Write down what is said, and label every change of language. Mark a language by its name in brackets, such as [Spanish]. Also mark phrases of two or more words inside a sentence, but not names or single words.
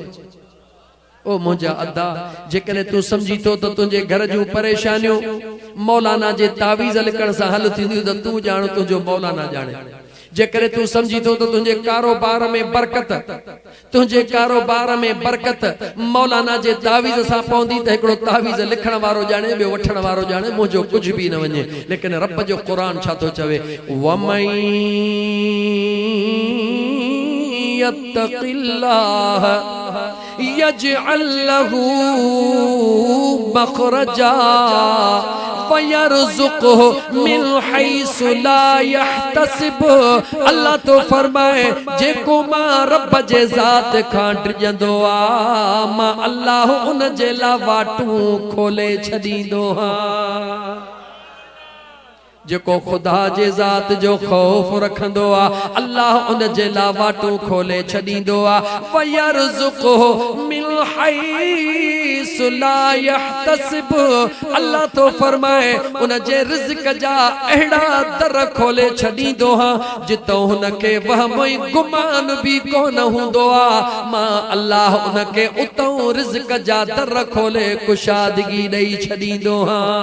[Sindhi] ओ मुंहिंजा अदा, जेकॾहिं तूं समझी थो त तुंहिंजे घर जूं परेशानियूं मौलाना जे तावीज़ लिखण सां हल थींदियूं त तूं ॼाण तुंहिंजो मौलाना ॼाणे। जेकॾहिं तूं समझी थो त तुंहिंजे कारोबार में बरकत, तुंहिंजे कारोबार में बरकत मौलाना जे तावीज़ सां पवंदी त हिकिड़ो तावीज़ लिखण वारो ॼाणे, ॿियो वठण वारो ॼाणे, मुंहिंजो कुझु बि न वञे। लेकिन रब जो क़ुरान छा थो चवे? [Arabic] ومن يتق الله يجعل له مخرجا ويرزقه من حيث لا يحتسب. [Sindhi] अल्लाह तो फरमाए जेको मां रब जे ज़ात खां डिॼंदो आ, मां अल्लाह उन जे लाइ वाटूं खोले छॾींदो आहियां। जेको खुदा जे ज़ात जो खौफ रखंदो आ, अल्लाह उन जे लाइ वाटूं खोले छॾींदो आ। [Arabic] ويرزقه من حيث لا يحتسب. [Sindhi] अल्लाह तो फरमाए उन जे रिज़्क़ जा अहिड़ा दर खोले छॾींदो हा जितो हुनखे वहम ऐं गुमान बि कोन हूंदो आ। मां अल्लाह उनखे उतां रिज़्क़ जा दर खोले कुशादगी ॾेई छॾींदो हा।